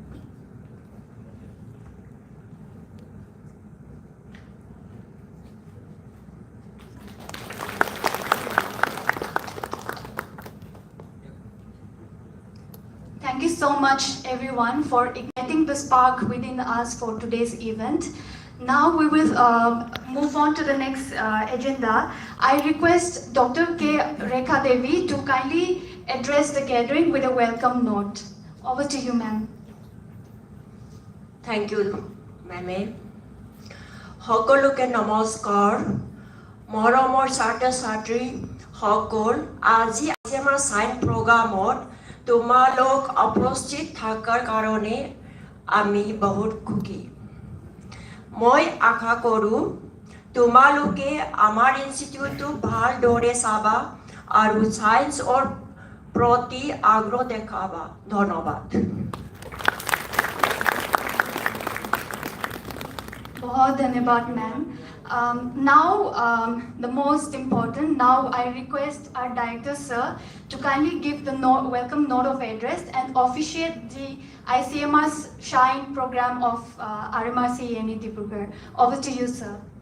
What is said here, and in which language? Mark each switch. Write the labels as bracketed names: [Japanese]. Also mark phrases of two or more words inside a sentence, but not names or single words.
[English] Thank you so much everyone for igniting the spark within us for today's event. Now we will move on to the next agenda. I request Dr. K. Rekha Devi to kindly address the gathering with a welcome note. Over to you, ma'am. Thank you, ma'am. [Assamese] সকলোকে নমস্কাৰ মৰমৰ ছাত্ৰ ছাত্ৰী সকল আজি আমাৰ [English] science programত [Assamese] তোমালোক উপস্থিত থাকাৰ কাৰণে আমি বহুত খুশি মই আশা কৰোঁ তোমালোকে আমাৰ ইনষ্টিটিউটটো ভালদৰে চাবা আৰু সাইন্সৰ প্ৰতি আগ্ৰহ দেখাবা ধন্যবাদ [Hindi] बहुत धन्यवाद [English] मैम now the most important now I request our director sir to kindly give the welcome note of address and officiate the ICMR's Shine program of RMRC ENE Dibrugarh. Over to you, sir.